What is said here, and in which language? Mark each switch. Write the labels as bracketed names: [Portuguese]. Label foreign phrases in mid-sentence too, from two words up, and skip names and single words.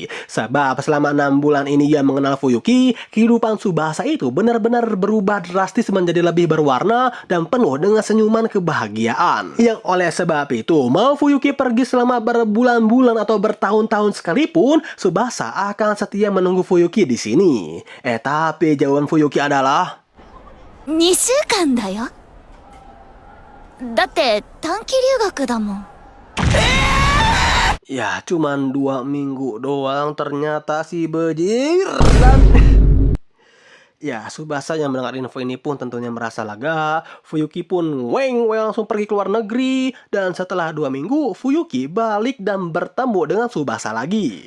[Indonesian] Sebab selama 6 bulan ini ia mengenal Fuyuki, kehidupan Tsubasa itu benar-benar berubah drastis menjadi lebih berwarna dan penuh dengan senyuman kebahagiaan. Yang oleh sebab itu, mau Fuyuki pergi selama berbulan-bulan atau bertahun-tahun sekalipun, Tsubasa akan setia menunggu Fuyuki di sini. Tapi jawaban Fuyuki adalah [Japanese] 2 週間だよ。だって短期留学だもん。 [Indonesian] ya cuman 2 minggu doang ternyata si bejir. Dan ya, Tsubasa yang mendengar info ini pun tentunya merasa lega. Fuyuki pun langsung pergi ke luar negeri. Dan setelah 2 minggu, Fuyuki balik dan bertemu dengan Tsubasa lagi.